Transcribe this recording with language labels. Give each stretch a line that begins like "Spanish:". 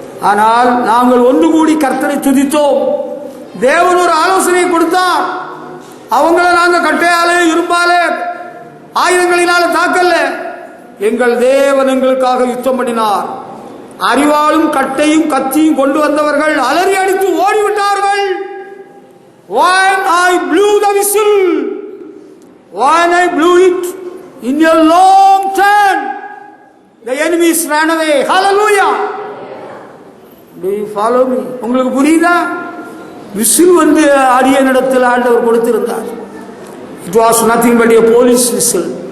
Tamil: ஆனால் நாங்கள் ஒன்று கூடி கர்த்தரை துதித்தோம். தேவன் ஒரு ஆலோசனை கொடுத்தார். அவங்கள நாங்கள் கட்டையாலே இரும்பாலே ஆயுதங்களினால தாக்கல்ல, எங்கள் தேவன் எங்களுக்காக யுத்தம் பண்ணினார். அறிவாளும் கட்டையும் கத்தியும் கொண்டு வந்தவர்கள் அலறி அடித்து ஓடிவிட்டார்கள்.
English: When I blew the whistle, when I blew it in a long turn, the enemies ran away. Hallelujah. Do you follow me?
Tamil: உங்களுக்கு புரியுதா? விசில் வந்து ஆடிய இடத்தில் ஆண்டவர் கொடுத்திருந்தார்.
English: It was nothing but a police whistle.